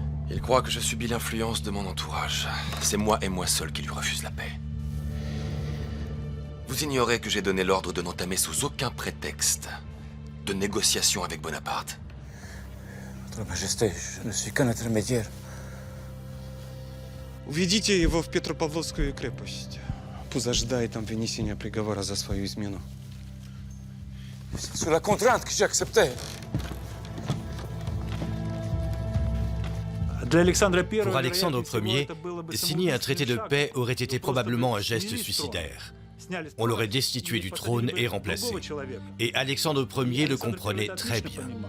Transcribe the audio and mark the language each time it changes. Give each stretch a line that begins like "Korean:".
French: Il croit que je subis l'influence de mon entourage. C'est moi et moi seul qui lui refuse la paix. Vous ignorez que j'ai donné l'ordre de n'entamer sous aucun prétexte de négociation avec Bonaparte. Votre Majesté, je ne suis qu'un intermédiaire.
Russian: Уведите его в Петропавловскую крепость. Пусть ожидает там вынесения приговора за свою измену.
French: C'est sous la contrainte que j'ai accepté. Pour Alexandre Ier, signer un traité de paix aurait été probablement un geste suicidaire. On l'aurait destitué du trône et remplacé. Et Alexandre Ier le comprenait très bien.